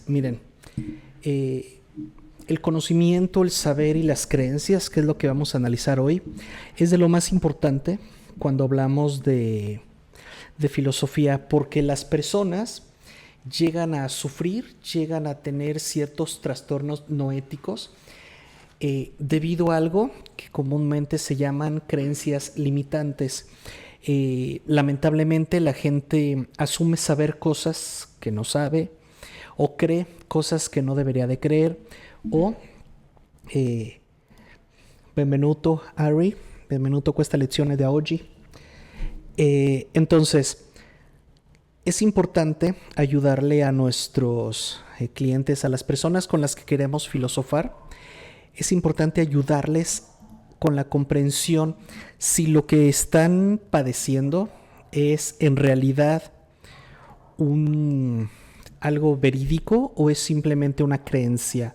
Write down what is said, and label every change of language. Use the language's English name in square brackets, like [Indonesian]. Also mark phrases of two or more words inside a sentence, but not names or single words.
[Spanish] Miren, el conocimiento, el saber y las creencias, que es lo que vamos a analizar hoy, es de lo más importante cuando hablamos de filosofía, porque las personas llegan a sufrir, llegan a tener ciertos trastornos no éticos debido a algo que comúnmente se llaman creencias limitantes. Lamentablemente la gente asume saber cosas que no sabe o cree cosas que no debería de creer o [Italian] benvenuto Ari, benvenuto a questa lezione de oggi. [Spanish] Entonces, es importante ayudarle a nuestros clientes, a las personas con las que queremos filosofar. Es importante ayudarles con la comprensión si lo que están padeciendo es en realidad algo verídico o es simplemente una creencia.